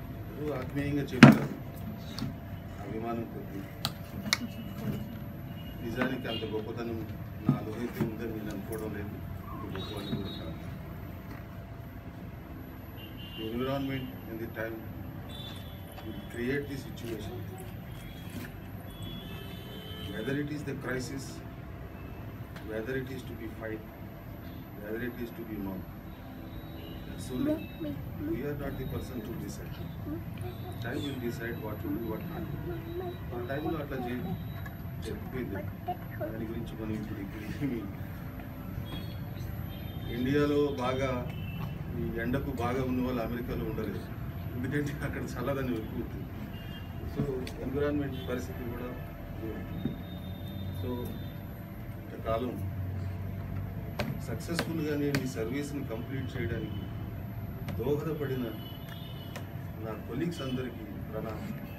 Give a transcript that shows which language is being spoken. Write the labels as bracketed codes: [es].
[te] ఎవరు ఆత్మీయంగా చెప్తారు అభిమానం కొద్ది. నిజానికి అంత గొప్పతనం నాలో అయితే ఉందని నేను అనుకోవడం లేదు. ఇంత గొప్పవాడిని కూడా కాదు. [en] The environment and the time will create the situation. Whether it is the crisis, whether it is to be fight, whether it is to be mob, solely we are not the person to decide. Time will decide what to do, what not to do. [te] మన టైంలో అట్లా చెప్పిపోయింది. దాని గురించి మనం ఇప్పుడు ఇండియాలో బాగా ఈ ఎండకు బాగా ఉన్న వాళ్ళు అమెరికాలో ఉండలేదు. ఎందుకంటే అక్కడ చల్లదని ఎక్కువ ఉంటుంది. సో ఎన్విరాన్మెంట్ పరిస్థితి కూడా సో ఇంతకాలం సక్సెస్ఫుల్గా నేను ఈ సర్వీస్ని కంప్లీట్ చేయడానికి దోహదపడిన నా కొలీగ్స్ అందరికీ ప్రణామం.